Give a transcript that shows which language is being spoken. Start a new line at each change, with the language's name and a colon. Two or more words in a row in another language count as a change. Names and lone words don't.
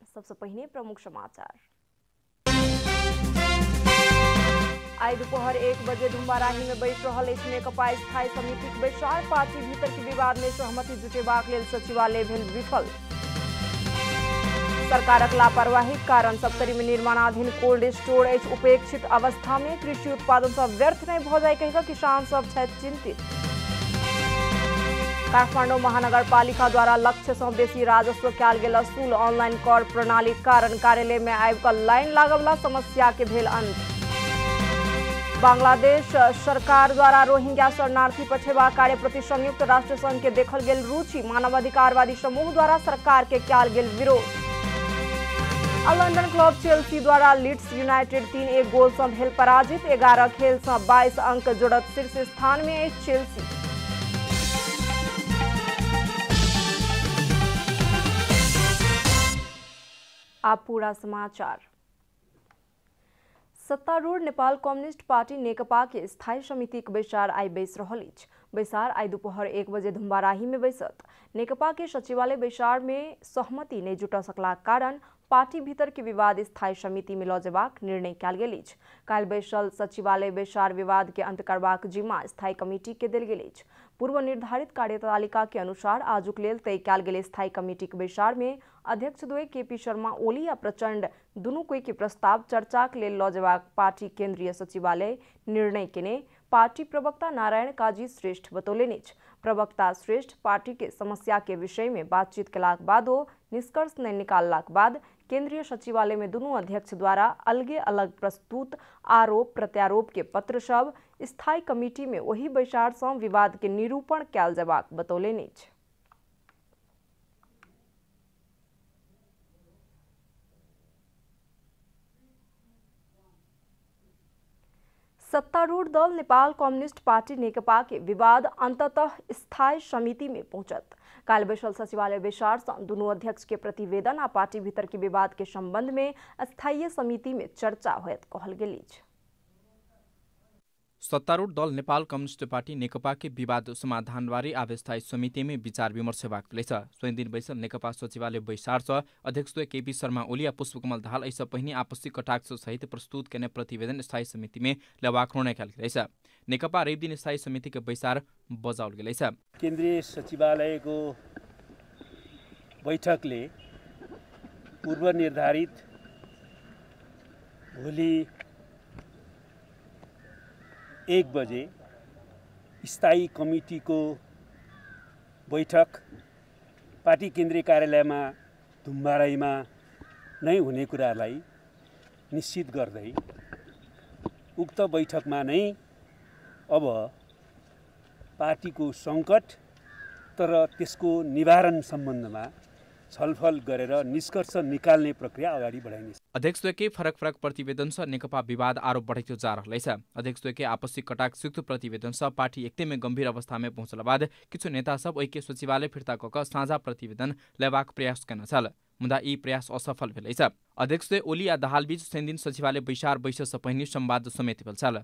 Maithili: सबसे पहले प्रमुख समाचार। आई दोपहर 1 बजे धुम्बाराही में बैठ रहल नेकपा स्थायी समिति के बैसार। पार्टी भीतर के विवाद में सहमति जुटेबाक लेल सचिवालय भेल विफल। सरकारक लापरवाही कारण सप्तरी में निर्माणाधीन
English: cold storage
Maithili: उपेक्षित अवस्था में। कृषि उत्पादन सब व्यर्थ नहीं भ जाए कहिकऽ किसान सब छथि चिंतित। काठमाडौँ महानगरपालिका द्वारा लक्ष्य से बेसी राजस्व कयल गेल असूल। ऑनलाइन कर प्रणाली कारण कार्यालय में आबि कऽ लाइन लागवला समस्या के भेल अंत। बांग्लादेश सरकार द्वारा रोहिंग्या शरणार्थी पठेबा कार्य प्रति संयुक्त राष्ट्र संघ के देखल गेल रुचि। मानवाधिकारवादी समूह द्वारा सरकार के कयल गेल विरोध। लंदन क्लब चेल्सी द्वारा लीड्स यूनाइटेड 3-1 गोल से भेल पराजित। 11 खेल से 22 अंक जोड़त शीर्ष स्थान में अछि चेल्सी। आप पूरा समाचार। सत्तारूढ़ नेपाल कम्युनिस्ट पार्टी नेकपा के स्थायी समिति के बैसार आई बैस रहल अछि। बैसार आई दोपहर 1 बजे धुम्बाराही में बैसत। नेकपा के सचिवालय बैसार में सहमति नहीं जुट सकला कारण पार्टी भीतर के विवाद स्थायी समिति में ल जेबाक निर्णय कयल गेल अछि। काल्हि बैसल सचिवालय बैसार विवाद के अंत करबाक जिम्मा स्थायी कमिटी के देल गेल अछि। पूर्व निर्धारित कार्यतालिका के अनुसार आजुक लेल तय कयल गेल स्थायी कमिटी के बैसार में अध्यक्ष द्वय केपी शर्मा ओली आ प्रचंड दुनू कोई के प्रस्ताव चर्चा के लेल ल जेबाक पार्टी केंद्रीय सचिवालय निर्णय केने पार्टी प्रवक्ता नारायण काजी श्रेष्ठ बतौलनि अछि। प्रवक्ता श्रेष्ठ पार्टी के समस्या के विषय में बातचीत केलाक बादो निष्कर्ष नहीं निकाललाक बाद केंद्रीय सचिवालय में दुनू अध्यक्ष द्वारा अलगे अलग प्रस्तुत आरोप प्रत्यारोप के पत्र सब स्थायी कमिटी में वही बैसार से विवाद के निरूपण कयल जेबाक बतौलनि अछि। सत्तारूढ़ दल नेपाल कम्युनिस्ट पार्टी नेकपा के विवाद अंततः स्थायी समिति में पहुंचत। काल बैसल सचिवालय बैसार से दुनू अध्यक्ष के प्रतिवेदन आ पार्टी भीतर के विवाद के संबंध में स्थायी समिति में चर्चा होयत कहल गेल अछि। सत्तारूढ़ दल नेपाल कम्युनिस्ट पार्टी नेकपा के विवाद समाधानबारे आज स्थायी समिति में विचार विमर्श हेबाक भेलैछ। सोहि दिन बैसल नेकपा सचिवालय बैसार सँ अध्यक्ष केपी शर्मा ओली आ पुष्पकमल दाहाल एहिसँ पहिने आपसी कटाक्ष सहित प्रस्तुत केने प्रतिवेदन स्थायी समिति में लेबाक निर्णय कयल गेलैछ। नेकपा रवि दिन स्थायी समिति के बैसार बजाओल गेलैछ।
Nepali: केन्द्रीय सचिवालयको बैठकले पूर्व निर्धारित भोलि 1 बजे स्थायी कमिटी को बैठक पार्टी केन्द्रीय कार्यालयमा धुम्बाराहीमा नै हुने कुरालाई निश्चित गर्दै उक्त बैठकमा नै अब पार्टीको सङ्कट तर त्यसको निवारण सम्बन्धमा छलफल गरेर निष्कर्ष निकाल्ने प्रक्रिया अगाडि बढाइनेछ।
Maithili: अध्यक्ष के फरक फरक प्रतिवेदन से नेकपा विवाद आरोप बढ़ते जा रहलैछ। अध्यक्ष के आपसी कटाक्षयुक्त प्रतिवेदन से पार्टी एकते में गंभीर अवस्था में पहुंचला बाद किछु नेता सब ओहि के सचिवालय फिर्ता कऽ साझा प्रतिवेदन लेबाक प्रयास केने छल, मुदा ई प्रयास असफल भेलैछ। अध्यक्ष ओली आ दाहाल बीच शनि दिन सचिवालय बैसार बैससँ पहिने संवाद समेत भेल छल।